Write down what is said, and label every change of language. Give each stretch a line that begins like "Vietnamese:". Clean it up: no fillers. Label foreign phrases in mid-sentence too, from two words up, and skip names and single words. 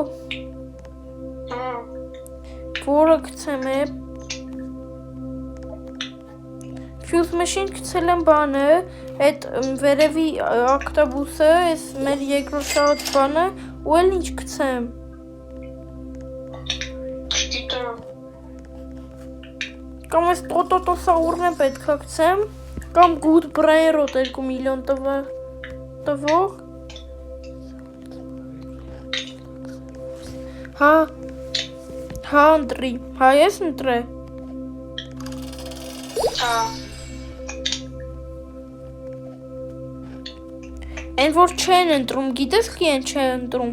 Armenian: Որը գցեմ է։
English: Fuse machine
Armenian: գցել եմ բանը, այդ վերևի ակտոբուսը, այս մեր երկրորդ շահած բանը, ու էլ ինչ գցեմ։ Չգիտեմ։ Կամ այս տոտոտոսաուրն է պետքա գցեմ, կամ
English: good brain rot
Armenian: 2 միլիոն տվող։ Հա ընտրի, հա ես ընտրե։ Հա։ Այն որ չեն ընտրում, գիտես խի են չեն ընտրում։